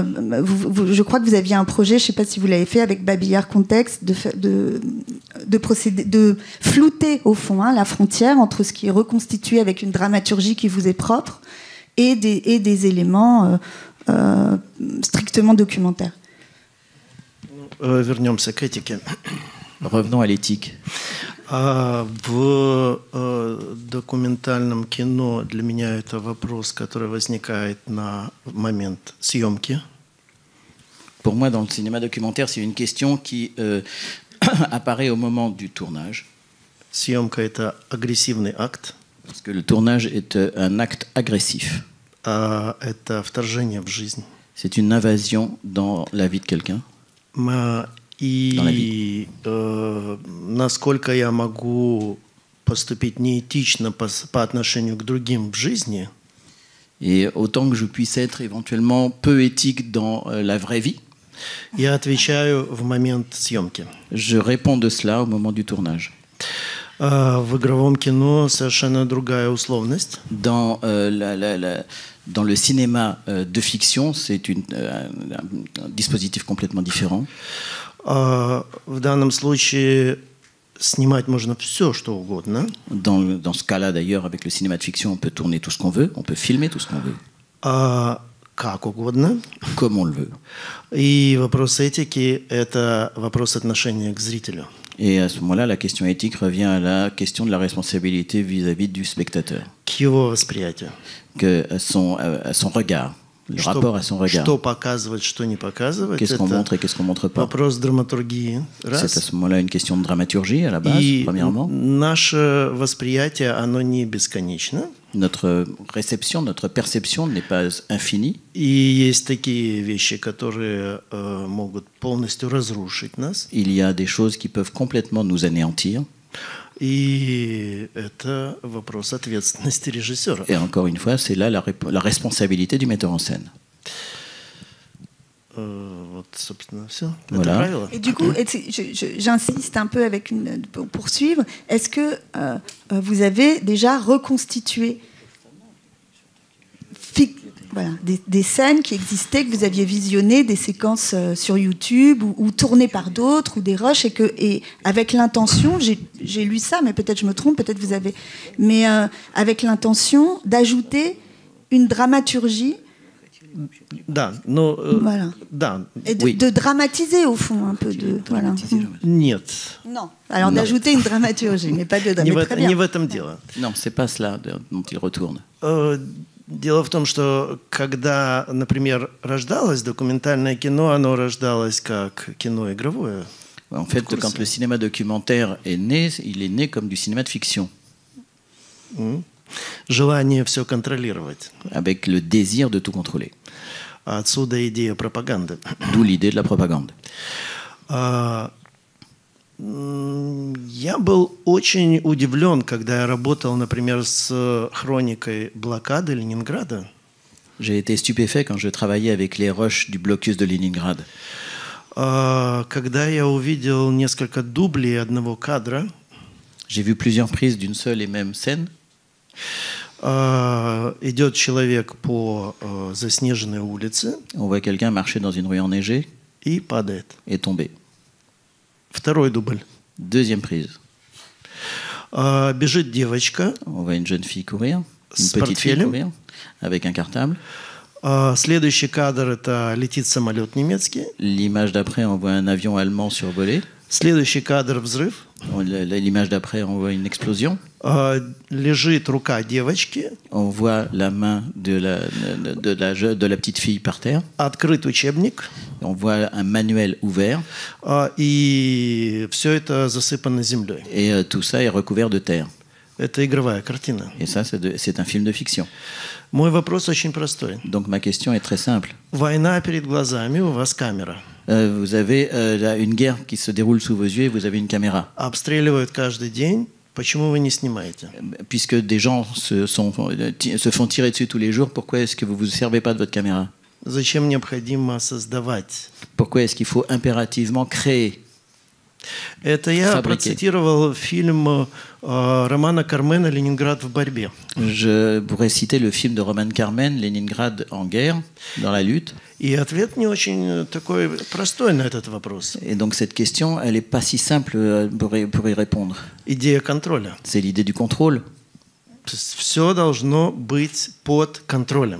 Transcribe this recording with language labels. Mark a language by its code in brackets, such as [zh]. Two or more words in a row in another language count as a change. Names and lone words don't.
[fr] Je crois que vous aviez un projet, je ne sais pas si vous l'avez fait, avec Babillard Contexte, de flouter au fond la frontière entre ce qui est reconstitué avec une dramaturgie qui vous est propre et des éléments strictement documentaires. [ru] Вернемся к этике. [fr] Revenons à l'éthique. [ru] В документальном кино для меня это вопрос, который возникает на момент съемки. [fr] Pour moi, dans le cinéma documentaire, c'est une question qui apparaît au moment du tournage. [ru] Съемка – это агрессивный акт. [fr] Parce que le tournage est un acte agressif. [ru] Это вторжение в жизнь. [fr] C'est une invasion dans la vie de quelqu'un. [ru] И насколько я могу поступить неэтично по отношению к другим в жизни. [fr] Et autant que je puisse être éventuellement peu éthique dans la vraie vie. [ru] Я отвечаю в момент съемки. [fr] Je réponds de cela au moment du tournage. [ru] В игровом кино совершенно другая условность. [fr] Dans le cinéma de fiction, c'est un dispositif complètement différent. [ru] В данном случае снимать можно все, что угодно. [fr] Dans ce cas-là, d'ailleurs, avec le cinéma de fiction, on peut tourner tout ce qu'on veut, on peut filmer tout ce qu'on veut. [ru] Как угодно. [fr] Comme on le veut. [ru] И вопрос этики – это вопрос отношения к зрителю. [fr] Et à ce moment-là, la question éthique revient à la question de la responsabilité vis-à-vis du spectateur. [ru] К его восприятию. [fr] À son regard. Le rapport à son regard. [ru] Что показывать, что не показывать. [fr] Qu'est-ce qu'on montre et qu'est-ce qu'on montre pas. [ru] Вопрос драматургии. [fr] C'est à ce moment-là une question de dramaturgie à la base, premièrement. [ru] Наше восприятие, оно не бесконечно. [fr] Notre réception, notre perception n'est pas infinie. [ru] И есть такие вещи, которые могут полностью разрушить нас. [fr] Il y a des choses qui peuvent complètement nous anéantir. [ru] И это вопрос ответственности режиссера. [fr] Et encore une fois, c'est là la responsabilité du metteur en scène. [ru] Вот, собственно, все. [fr] Voilà. [ru] Это правило. [fr] Et du coup, j'insiste un peu pour poursuivre. Est-ce que vous avez déjà reconstitué voilà, des scènes qui existaient, que vous aviez visionnées, des séquences sur YouTube ou tournées par d'autres ou des rushs et avec l'intention, j'ai lu ça, mais peut-être je me trompe, peut-être vous avez, mais avec l'intention d'ajouter une dramaturgie. [ru] Да, но [fr] Voilà. [ru] да. [fr] Et de dramatiser au fond un peu de voilà. [ru] Нет. [fr] Non. Alors d'ajouter une dramaturgie, mais pas de dramaturgie. [ru] Не в этом дело. [fr] Non, c'est pas cela dont il retourne. [ru] Дело в том, что когда, например, рождалось документальное кино, оно рождалось как кино игровое. [fr] En fait, quand le cinéma documentaire est né, il est né comme du cinéma de fiction, [ru] Желание все контролировать. [fr] avec le désir de tout contrôler. [ru] Отсюда идея пропаганды. [fr] D'où l'idée de la propagande. [ru] Я был очень удивлен, когда я работал, например, с хроникой блокады Ленинграда. [fr] J'ai été stupéfait quand je travaillais avec les rushs du blocus de Leningrad. [ru] Когда я увидел несколько дублей одного кадра, [fr] J'ai vu plusieurs prises d'une seule et même scène. [ru] идет человек по заснеженной улице [fr] On voit quelqu'un marcher dans une rue enneigée [ru] и падает. [fr] et tomber. [ru] Второй дубль. [fr] Deuxième prise. [ru] Бежит девочка. [fr] On voit une jeune fille courir, une [ru] С [fr] petite fille [ru] портфелем. [fr] courir, avec un cartable. [ru] Следующий кадр — это летит самолет немецкий. [fr] L'image d'après, on voit un avion allemand survolé. [ru] Следующий кадр — взрыв. [fr] L'image d'après, on voit une explosion. [ru] Лежит рука девочки. [fr] On voit la main de la petite fille par terre. [ru] Открыт учебник. [fr] On voit un manuel ouvert. [ru] И все это засыпано землей. [fr] Et tout ça est recouvert de terre. [ru] Это игровая картина. [fr] Et ça, c'est un film de fiction. [ru] Мой вопрос очень простой. [fr] Donc ma question est très simple. [ru] Война перед глазами, у вас камера. [fr] Vous avez une guerre qui se déroule sous vos yeux et vous avez une caméra. [ru] Обстреливают каждый день. Почему вы не снимаете? [fr] Puisque des gens se font tirer dessus tous les jours, pourquoi est-ce que vous ne vous servez pas de votre caméra? [ru] Зачем необходимо создавать? [fr] Pourquoi est-ce qu'il faut impérativement créer? [ru] Это я Фабрики. процитировал фильм Романа Кармена «Ленинград в борьбе». [fr] Je pourrais citer le film de Roman Carmen, Leningrad en guerre, dans la lutte. [ru] И ответ не очень такой простой на этот вопрос. [fr] Et donc cette question, elle n'est pas si simple pour y répondre. [ru] Идея контроля. [fr] C'est l'idée du contrôle. [ru] Все должно быть под контролем.